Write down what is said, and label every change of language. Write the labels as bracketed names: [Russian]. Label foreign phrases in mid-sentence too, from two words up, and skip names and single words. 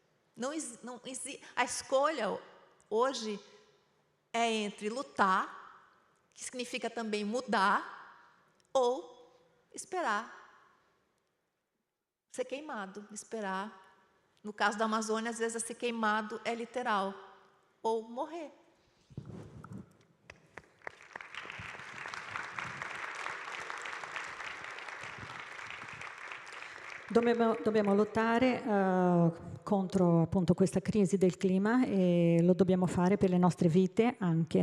[Portuguese] A escolha hoje é entre lutar, que significa também mudar, ou esperar ser queimado, esperar. No caso da Amazônia, às vezes, ser queimado é literal, ou morrer. [Italian] Dobbiamo lottare contro appunto questa crisi del clima e lo dobbiamo fare per le nostre vite anche.